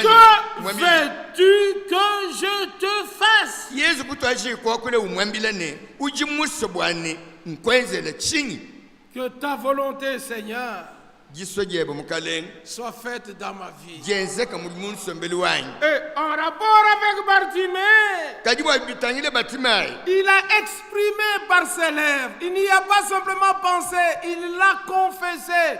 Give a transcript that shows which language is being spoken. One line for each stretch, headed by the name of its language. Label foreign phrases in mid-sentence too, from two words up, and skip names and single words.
French: que veux-tu que je te fasse?
Luba-Lulua: Yesu kutwaji kwakula umwambila ne. Uji muso bwane nkwenzela chingi.
French: Que ta volonté, Seigneur, soit faite dans ma vie. Et en rapport avec Bartimée, il a exprimé par ses lèvres. Il n'y a pas simplement pensé, il l'a confessé.